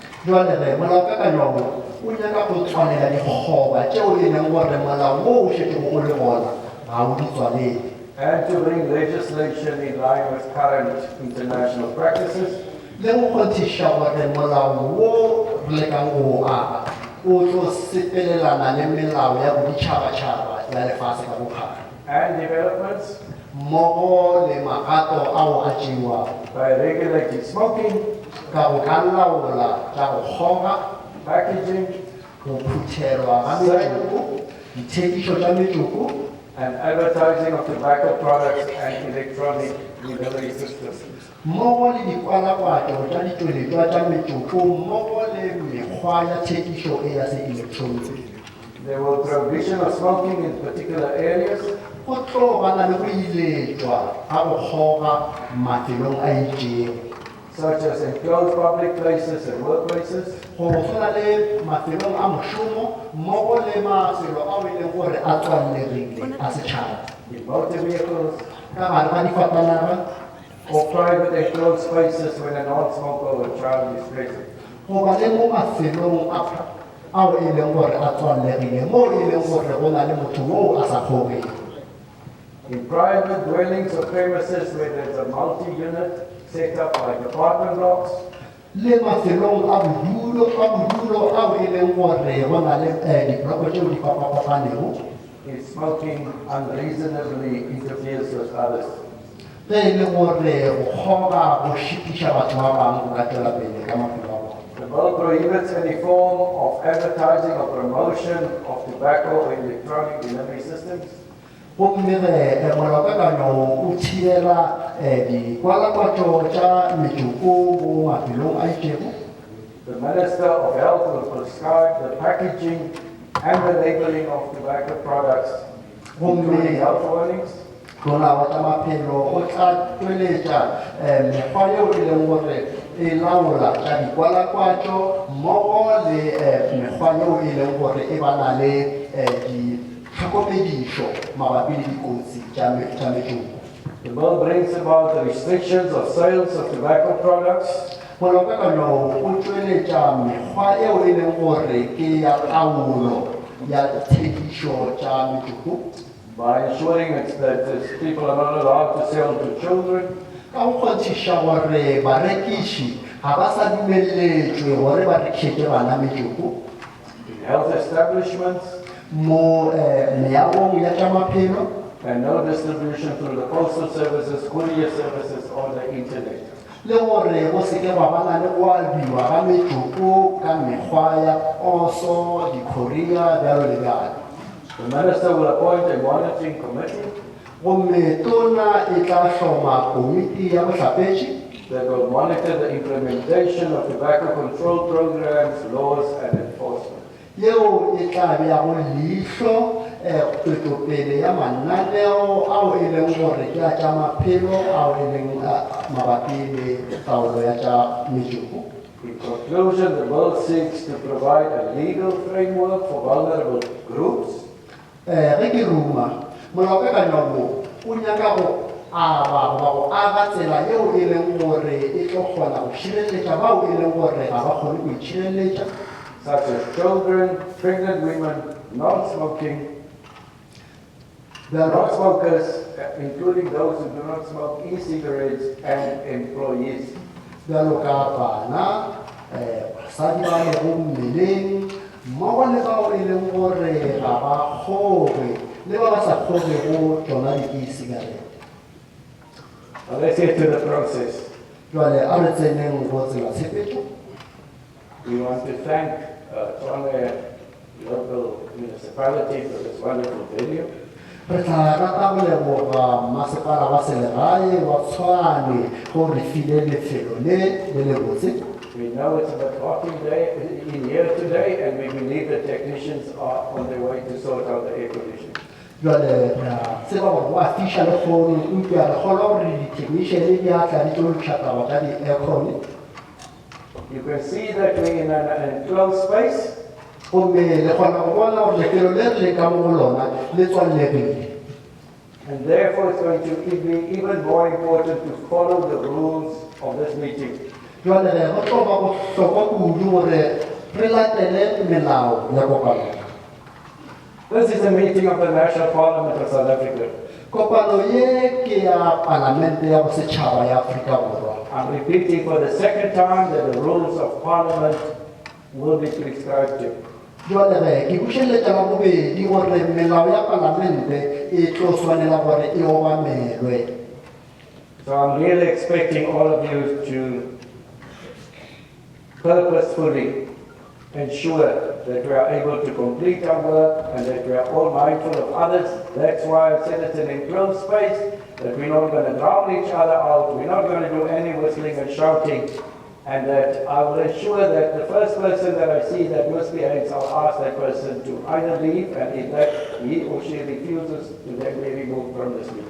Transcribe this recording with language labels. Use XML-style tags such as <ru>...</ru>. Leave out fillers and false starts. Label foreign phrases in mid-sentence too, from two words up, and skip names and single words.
<en>And to bring legislation in line with current international practices.</en> <nso>le ka go aga o tlo sepelelana le melao ya boditšhabatšhaba ya lefatshe ka bophara</nso> <en>and developments</en> <nso>mmogo le magato ao a tšeiwang</nso> <en>by regulating smoking,</en> <nso>ka go ka laola tša go kgoga</nso> <en>packaging,</en> <nso>go phuthelwa ga metsoko dithekišo tša metsoko</nso> <en>and advertising of tobacco products and electronic delivery systems.</en> <nso>mmogo le dikwalakwatšo tša ditšweletšwa tša metsoko mmogo le mekgwa ya thekišo e ya se-elektroniki</nso> <en>There will prohibition of smoking in particular areas,</en> <nso>go tlo bana le go iletšwa ga go kgoga mafelong a itšego</nso> <en>such as enclosed public places and workplaces,</en> <nso>go tshwana le mafelong a mošomo mmogo le mafelo ao e leng gore a tswallegile a setšhaba</nso> <en>in motor vehicles,</en> <nso>ka gare ga difatanaga</nso> <en>or private enclosed spaces when a non-smoker or child is present.</en> <nso>goba le mo mafelong ao e leng gore a tswallegile mo e leng gore go na le motho mo a sa kgogeng</nso> <en>In private dwellings or premises where there's a multi-unit set up like apartment blocks,</en> <nso>le mafelong a bodulo ao e leng gore go na le dibloko tšeo di fapafapanego</nso> <en>if smoking unreasonably interferes with others.</en> <nso>ge e le gore go kgoga go šitiša batho ba bangwe go ka tšwela pele ka maphelo a bona</nso> <en>The bill prohibits any form of advertising or promotion of tobacco or electronic delivery systems,</en> <nso>gomme ge molaokakanywa o thibela dikwalakwatšo tša metsoko mo mafelong a itšego</nso> <en>the Minister of Health will prescribe the packaging and the labeling of tobacco products, including health warnings,</en> <nso>molao tša maphelo o tla tšweletša mekgwa yeo e leng gore e laola tša dikwalakwatšo mmogo le mekgwa yeo e leng gore e bana le ditlhokomedišo mabapi le dikotsi tša metsoko</nso> <en>The bill brings about the restrictions of sales of tobacco products</en> <nso>molaokakanywa o tšweletša mekgwa eo e leng gore ke ya taolo ya thekišo tša metsoko</nso> <en>by ensuring that people are not allowed to sell to children,</en> <nso>ka go kgonthiša gore barekiši ga ba sa dumeletšwe gore ba rekete bana metsoko</nso> <en>in health establishments,</en> <nso>mo meagong ya tša maphelo</nso> <en>and no distribution through the postal services, courier services, or the internet.</en> <nso>le gore go seke ba bana le go albiwa ga metsoko ka mekgwa ya oso dikhoria bjalo le bjalo</nso> <en>The minister will appoint a monitoring committee</en> <nso>gomme tona e tla hloma komiti ya bohlapetši</nso> <en>that will monitor the implementation of tobacco control programs, laws, and enforcement.</en> <nso>yeo e tla beago leihlo tswetšopele ya mananeo ao e leng gore ke a tša maphelo ao e leng mabapi le taolo ya tša metsoko</nso> <en>In conclusion, the bill seeks to provide a legal framework for vulnerable groups</en> <nso>ge ke ruma molaokakanywa mo o nyaka go aba goba go aga tsela yeo e leng gore e tlo kgona go šireletša bao e leng gore ga ba kgone go itšhireletša</nso> <en>such as children, pregnant women, non-smoking, non-smokers, including those who do not smoke e-cigarettes, and employees.</en> <nso>bjalo ka bana basadi ba lego mmeleng mmogo le bao e leng gore ga ba kgoge le ba ba sa kgogego tsona di-e-cigarette</nso> <en>Now let's get to the process.</en> <nso>jwale a re tseneng go tsela tshepetšo</nso> <en>We want to thank Tshwane local municipality for this wonderful venue.</en> <nso>re tla rata go leboga masepala wa selegae wa Tshwane go re file lefelo le le botse</nso> <en>We know it's a bit hot in here today, and we believe the technicians are on their way to sort out the air conditioning.</en> <nso>jwale re a tseba gore go a fiša le kgono upša re kgolwa gore di-technician di a tla di tlo tlhataba ka di-aircon</nso> <en>You can see that we're in an enclosed space,</en> <nso>gomme le kgona go bona gore lefelo le re le ka mo go lona le tswallegile</nso> <en>and therefore it's going to be even more important to follow the rules of this meeting.</en> <nso>jwale go tlo ba bohlokwa kudu gore re latele melao ya kopano</nso> <en>This is a meeting of the National Parliament of South Africa.</en> <nso>kopano ye ke ya palamente ya bosetšhaba ya Afrika Borwa</nso> <en>I'm repeating for the second time that the rules of Parliament will be prescribed to.</en> <nso>Jwale ke bušeletša la bobedi gore melao ya palamente e tlo swanela gore e obamelwe.</nso> <en>So I'm really expecting all of you to purposefully ensure that we are able to complete our work and that we are all mindful of others. That's why I said it's an enclosed space, that we're not going to drown each other out, we're not going to do any whistling and shouting, and that I will ensure that the first person that I see that misbehaves, I'll ask that person to either leave, and if that he or she refuses, to then be removed from this meeting.</en>